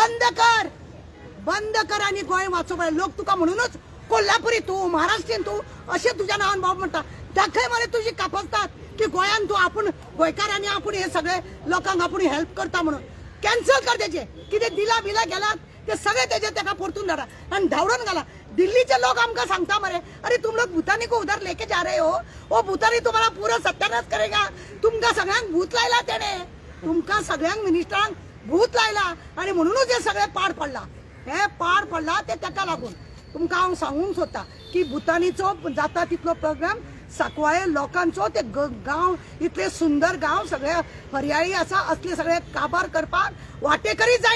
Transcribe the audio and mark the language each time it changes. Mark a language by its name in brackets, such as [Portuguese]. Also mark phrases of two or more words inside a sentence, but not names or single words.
[Konkani] बंद कर आनी गोंय वाचो पळय लोक तुका म्हणूनच कोल्हापुरी तूं महाराष्ट्रीयन तूं अशें तुज्या नांवान बाब म्हणटा दाखय मरे तुजी कापसतात की गोंयान तूं आपूण गोंयकारांनी आपूण हे सगळे लोकांक आपूण हेल्प करता म्हणून कॅन्सल कर तेजे कितें दिला बिला गेलात ते सगळे तेजे तेका परतून धाडा आनी धांवडून घाला दिल्लीचे लोक आमकां सांगता मरे [Hindi] अरे तुम लोग भूतानी को उधर लेके जा रहे हो वो भूतानी तुम्हाला पूरा सत्यानाश करेगा [Konkani] तुमका सगळ्यांक भूत लायला तेणे तुमका सगळ्यांक मिनिस्टरांक भूत लायला आणि म्हणूनच हे सगळे पाड पडला ते तेका लागून तुमकां हांव सांगूंक सोदता की भूतानीचो जाता तितलो प्रोग्राम सांकवाळे लोकांचो ते गांव इतले सुंदर गांव सगळे हरियाळी आसा असले सगळे काबार करपाक वाटेकरी